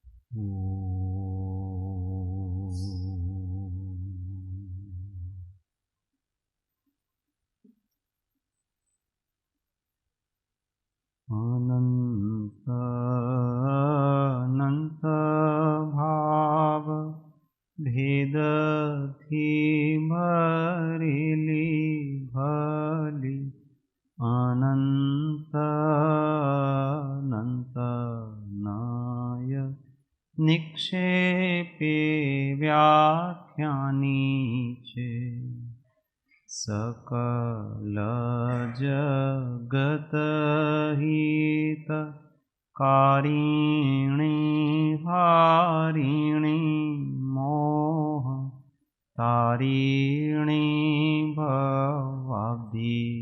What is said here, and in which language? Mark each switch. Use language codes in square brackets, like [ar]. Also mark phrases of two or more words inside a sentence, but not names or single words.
[gu] अनंत अनंत भाव भेदથી ભરેલી ભલી અનંત અનંત નાય નિક્ષેપે વ્યાખ્યાની છે [sa] सकल जगत हित कारिणी हारिणी मोह तारिणी भवाब्धि